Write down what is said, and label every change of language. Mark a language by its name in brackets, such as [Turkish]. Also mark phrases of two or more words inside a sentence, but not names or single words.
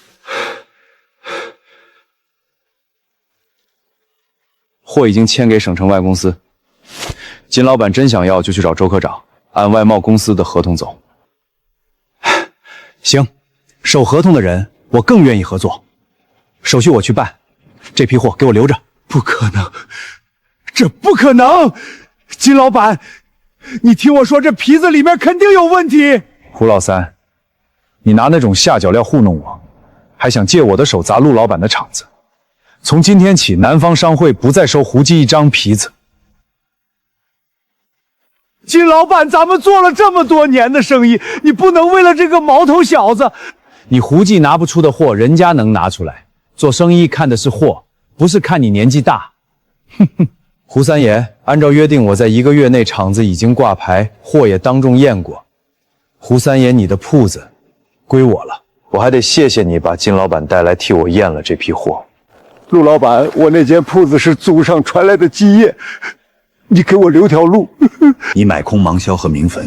[Chinese] 貨已經簽給省城外公司，金老闆真想要就去找周科長，按外貿公司的合同走。行，守合同的人我更願意合作，手續我去辦，這批貨給我留着。不可能，这不可能！金老板，你听我说，这皮子里面肯定有问题。胡老三，你拿那种下脚料糊弄我，还想借我的手砸陆老板的场子。从今天起，南方商会不再收胡记一张皮子。金老板，咱们做了这么多年的生意，你不能为了这个毛头小子。你胡记拿不出的货，人家能拿出来。做生意看的是货，不是看你年纪大。哼哼，胡三爷，按照约定，我在1个月内厂子已經掛牌，貨也當眾驗過。胡三爺，你的鋪子歸我了，我還得謝謝你把金老板帶來替我驗了這批貨。陸老板，我那間鋪子是祖上傳來的基業，你給我留條路。你買空芒硝和明粉，